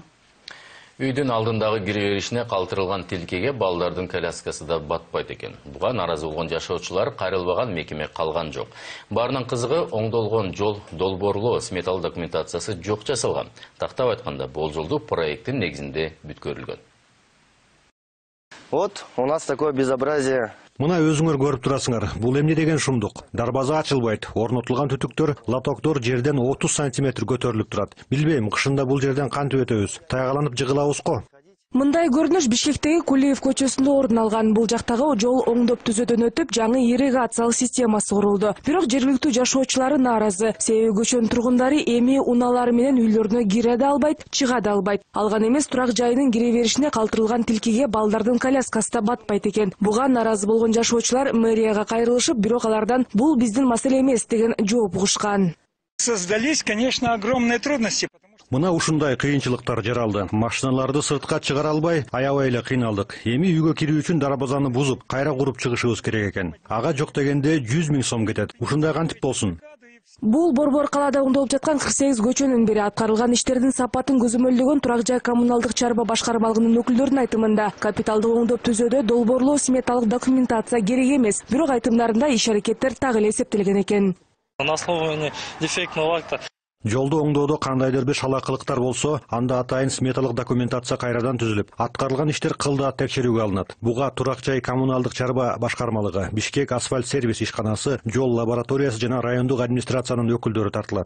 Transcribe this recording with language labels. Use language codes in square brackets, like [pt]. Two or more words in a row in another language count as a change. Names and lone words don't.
[ky] Үйдүн алдындагы кире беришине калтырылган тилкеге балдардын коляскасы да батпайт экен. Буга нааразы болгон жашоочулар кайрылбаган мекеме калган жок. Баарынын кызыгы, оңдолгон жол долбоорлоо сметалык документациясы жок жасалган. Тактап айтканда, бул жолду проекттин негизинде бүткөрүлгөн. [ru] Вот, у нас такое безобразие. [ky] Мына өзүңөр көрүп турасыңар. Бул эмне деген шумдук? Дарбаза ачылбайт. Орнотулган түтүктөр, лотоктор жерден 30 сантиметр көтөрүлүп турат. Билбейм, кышында бул жерден кантип өтөбүз? Тайгаланып жыгылабыз го. Мындай көрүнүш Бишкектеги Кулиев көчөсүндө орун алган. Бул жактагы жол оңдоп түзөөдөн өтүп, жаңы ирригациялык системасы курулду. Бирок жергиликтүү жашоочулары нааразы. Себеби көчөнүн тургундары эми унаалары менен үйлөрүнө кире да албайт, чыга да албайт. Алган эмес, турак жайынын кире беришине калтырылган тилкеге балдардын коляскасы да батпайт экен. Буга нааразы болгон жашоочулар мэрияга кайрылышып, бирок алардан бул биздин маселе эмес деген жооп угушкан. [ru] Создались, конечно, огромные трудности. [ky] Мына ушундай кыйынчылыктар жаралды. Машиналарды сыртка чыгара албай, аябай эле кыйналдык. Эми үйгө кирүү үчүн дарбазаны бузуп, кайра куруп чыгышыбыз керек экен. Ага жок дегенде 100 000 сом кетет. Ушундай кантип болсун? Бул Борбор калаада оңдолуп жаткан 48 көчөнүн бири. Аткарылган иштердин сапатын көзөмөлдөгөн турак жай коммуналдык чарба башкармалыгынын өкүлдөрүнүн айтымында, капиталды оңдоп түзөөдө долбоорлоо сметалык документация керек эмес. Бирок айтымдарында иш аракеттер так эле эсептелген экен. [ru] На основании дефектного акта. [ky] Жолду оңдоодо кандайдыр бир шалакылыктар болсо, анда атайын сметалык документация кайрадан түзүлүп, аткарылган иштер кылдат текшерүүгө алынат. Буга турак жай коммуналдык чарба башкармалыгы, Бишкек асфальт сервис ишканасы, жол лабораториясы жана райондук администрациянын өкүлдөрү тартылат.